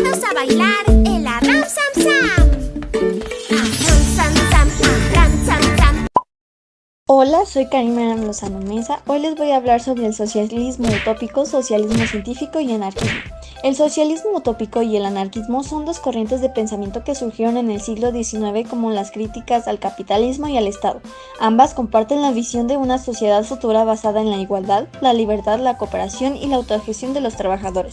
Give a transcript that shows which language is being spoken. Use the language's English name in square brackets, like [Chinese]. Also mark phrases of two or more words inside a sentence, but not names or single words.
[Spanish] a bailar el Arram Sam Sam. Arram Sam Sam, Arram Sam Sam. Hola, soy Karina Lozano Mesa. Hoy les voy a hablar sobre el socialismo utópico, socialismo científico y anarquismo. El socialismo utópico y el anarquismo son dos corrientes de pensamiento que surgieron en el siglo XIX como las críticas al capitalismo y al Estado. Ambas comparten la visión de una sociedad futura basada en la igualdad, la libertad, la cooperación y la autogestión de los trabajadores.